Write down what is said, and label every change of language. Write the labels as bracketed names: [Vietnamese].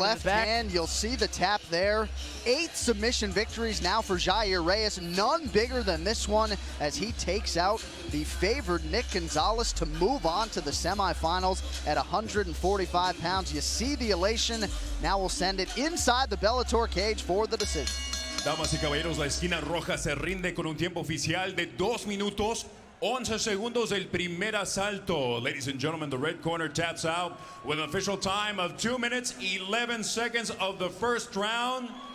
[English] left hand, you'll see the tap there. 8 submission victories now for Jair Reyes, none bigger than this one as he takes out the favored Nick Gonzalez to move on to the semifinals at 145 pounds. You see the elation. Now we'll send it inside the Bellator cage for the decision. [Spanish] Damas y caballeros, la esquina roja se rinde con un tiempo oficial de 2 minutos 11 segundos del primer asalto. [English] Ladies and gentlemen, the red corner taps out with an official time of 2 minutes, 11 seconds of the first round.